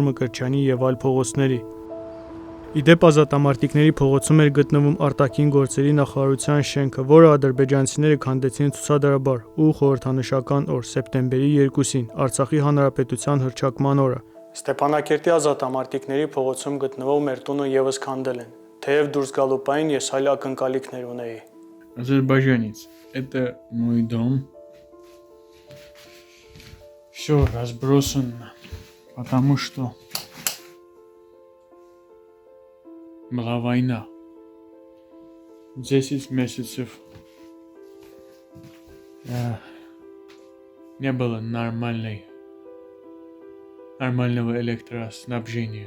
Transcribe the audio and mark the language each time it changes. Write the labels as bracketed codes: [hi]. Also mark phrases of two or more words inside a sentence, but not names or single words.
[hy] Մկրտչյանի եւ այլ փողոցների։ Իդեպ ազատամարտիկների փողոցում էր գտնվում արտաքին գործերի նախարարության շենքը, որը ադրբեջանցիները քանդեցին ցուցադրաբար ու խորհրդանշական օր՝ սեպտեմբերի 2-ին, Արցախի հանրապետության հռչակման օրը։ Ստեփանակերտի ազատամարտիկների փողոցում գտնվող մեր տունը եւս քանդել են, թեև դուրս գալու պահին ես այլ ակնկալիքներ ունեի։ [ru] Азербайджанец. Это мой дом. Все разбросано, потому что была война. 10 месяцев не было нормального электроснабжения.